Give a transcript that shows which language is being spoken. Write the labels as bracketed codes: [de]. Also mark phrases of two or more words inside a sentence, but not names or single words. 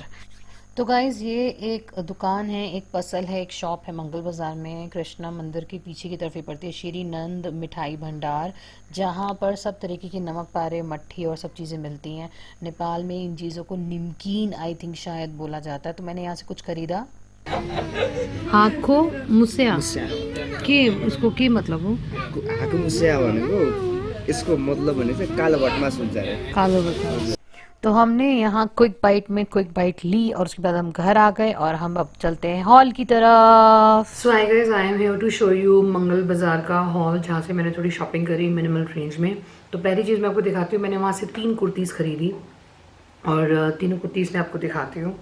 [hi] तो गाइज़ ये एक दुकान है, एक पसल है, एक शॉप है मंगल बाज़ार में, कृष्णा मंदिर के पीछे की तरफ ही पड़ती है, श्री नंद मिठाई भंडार, जहाँ पर सब तरीके की नमक पारे, मट्ठी और सब चीज़ें मिलती हैं। नेपाल में इन चीज़ों को निमकीन [en] I think [hi] शायद बोला जाता है। तो मैंने यहाँ से कुछ खरीदा। [ne] हाको मुस्या के उसको के मतलब हो? हाको मुस्या भनेको यसको मतलब भने चाहिँ कालो भटमास हुन्छ अरे। कालो भटमास। [hi] तो हमने यहाँ [en] quick bite [hi] ली और उसके बाद हम घर आ गए और हम अब चलते हैं हॉल की तरफ। [en] So hi guys, I am here to show you [hi] मंगल बाज़ार का हॉल, जहाँ से मैंने थोड़ी शॉपिंग करी [en] minimal range [hi] में। तो पहली चीज़ मैं आपको दिखाती हूँ, मैंने वहाँ से 3 कुर्तीज़ खरीदी और तीनों कुर्तीज़ मैं आपको दिखाती हूँ।